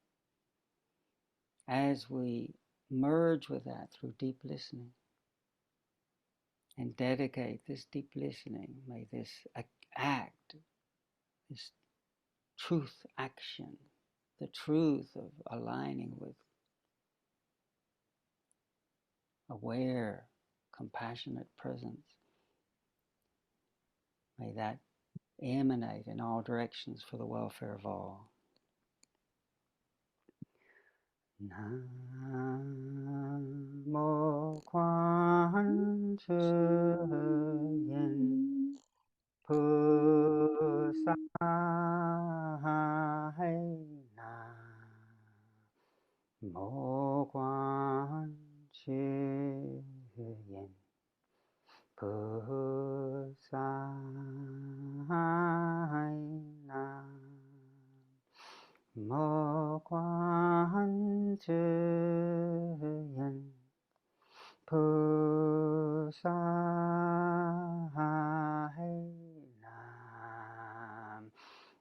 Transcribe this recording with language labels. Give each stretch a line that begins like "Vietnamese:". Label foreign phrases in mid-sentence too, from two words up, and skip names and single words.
English: As we merge with that through deep listening and dedicate this deep listening, may this act, this truth action, the truth of aligning with aware, compassionate presence, may that emanate in all directions for the welfare of all.
Chinese: Namo Kuan Yin Pusa Namo Kuan Yin Pusa Mo Quan Yin Pusa Nam